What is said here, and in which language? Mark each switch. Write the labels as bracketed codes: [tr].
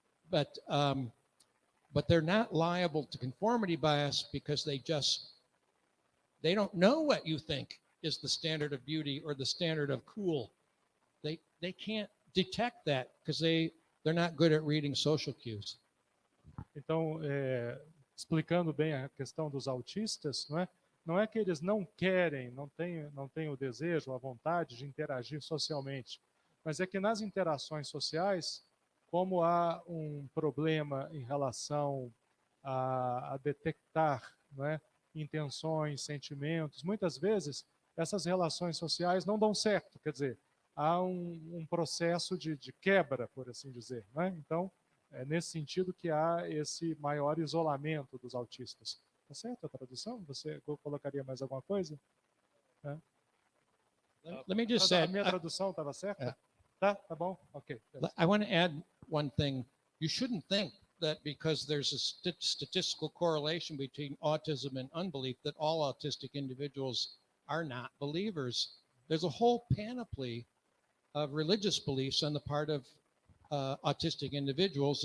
[en] but they're not liable to conformity bias because they don't know what you think is the standard of beauty or the standard of cool. They can't detect that because they're not good at reading social cues. [pt] Então, explicando bem a questão dos autistas, não é que eles não querem, não têm o desejo, a vontade de interagir socialmente, mas é que nas interações sociais, como há um problema em relação a detectar, intenções, sentimentos, muitas vezes essas relações sociais não dão certo, quer dizer, há um processo de quebra, por assim dizer. Então, é nesse sentido que há esse maior isolamento dos autistas. Tá certo a tradução? Você colocaria mais alguma coisa? [en] Let me just say, [pt] a minha tradução estava certa? Tá bom? Ok. [en] I want to add one thing. You shouldn't think that because there's a statistical correlation between autism and unbelief that all autistic individuals are not believers. There's a whole panoply of religious beliefs on the part of autistic individuals.